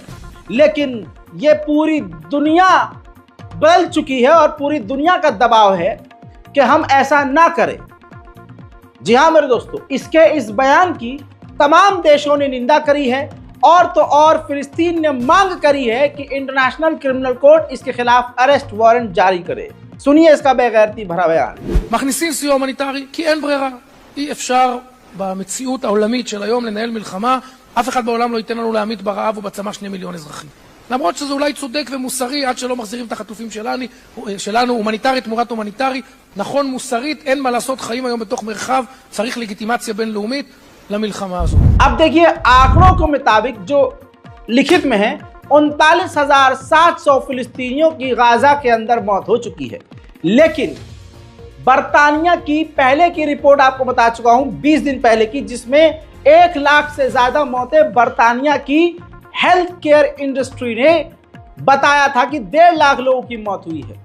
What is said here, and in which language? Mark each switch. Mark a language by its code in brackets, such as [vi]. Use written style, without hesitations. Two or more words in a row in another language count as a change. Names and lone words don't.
[hi] लेकिन ये पूरी दुनिया बदल चुकी है और पूरी दुनिया का दबाव है कि हम ऐसा ना करें। जी हाँ मेरे दोस्तों, इसके इस बयान की तमाम देशों ने निंदा करी है और तो और फिलिस्तीन ने मांग करी है कि इंटरनेशनल क्रिमिनल कोर्ट इसके खिलाफ [en] arrest warrant [hi] जारी करे। सुनिए इसका बेगैरती भरा बयान। [he] מכניסים סיוע הומניטרי כי אין ברירה. אי אפשר במציאות העולמית של היום לנהל מלחמה. אף אחד בעולם לא ייתן לנו להמית ברעב ובצמא 2 מיליון אזרחים. למרות שזה אולי צודק ומוסרי עד שלא מחזירים את החטופים שלנו, הומניטרית תמורת הומניטרי, נכון מוסרית, אין מה לעשות, חיים היום בתוך מרחב, צריך לגיטימציה בינלאומית למלחמה הזו. [hi] अब देखिए आंकड़ों के मुताबिक जो लिखित में है 39,700 फिलिस्तीनियों की गाजा के अंदर मौत हो चुकी है। लेकिन बरतानिया की पहले की रिपोर्ट आपको बता चुका हूं 20 दिन पहले की, जिसमें 1 लाख से ज्यादा मौतें बरतानिया की [en] health care industry [hi] ने बताया था कि 1.5 लाख लोगों की मौत हुई है।